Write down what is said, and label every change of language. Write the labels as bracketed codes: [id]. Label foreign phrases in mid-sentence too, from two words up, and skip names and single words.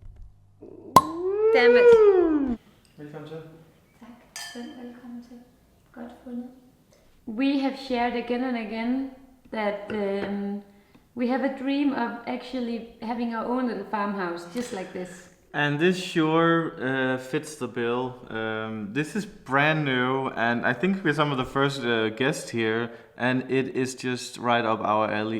[en] Damn it. [da] Velkommen til. Tak. Velkommen til. Godt fundet. [en] We have shared again and again that we have a dream of actually having our own little farmhouse, just like this. And this sure fits the bill. This is brand new, and I think we're some of the first guests here, and it is just right up our alley.